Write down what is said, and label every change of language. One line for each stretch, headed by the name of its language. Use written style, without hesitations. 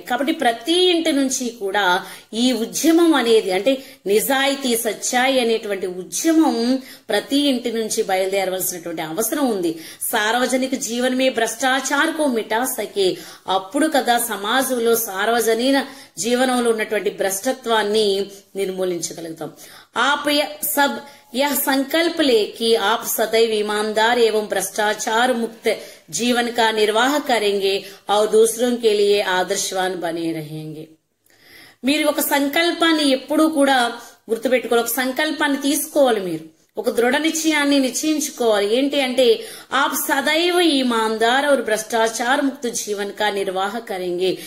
Telugu: కాబట్టి ప్రతి ఇంటి నుంచి కూడా ఈ ఉద్యమం అనేది, అంటే నిజాయితీ, సచ్చాయి అనేటువంటి ఉద్యమం ప్రతి ఇంటి నుంచి బయలుదేరవలసినటువంటి అవసరం ఉంది.
Hindi: సార్వజనిక జీవనమే భ్రష్టాచారకు మిటా సకే,
Telugu: అప్పుడు కదా సమాజంలో సార్వజనీన జీవనంలో ఉన్నటువంటి భ్రష్టత్వాన్ని నిర్మూలించగలుగుతాం.
Hindi: आप सब यह संकल्प ले कि आप सदैव ईमानदार एवं भ्रष्टाचार मुक्त जीवन का निर्वाह करेंगे और दूसरों के लिए आदर्शवान बने रहेंगे.
Telugu: మీరు ఒక సంకల్పాన్ని ఎప్పుడూ కూడా గుర్తుపెట్టుకోవాలి, ఒక సంకల్పాన్ని తీసుకోవాలి, మీరు ఒక దృఢ నిశ్చయాన్ని నిశ్చయించుకోవాలి. ఏంటి అంటే
Hindi: आप सदैव ईमानदार और भ्रष्टाचार मुक्त जीवन का निर्वाह करेंगे.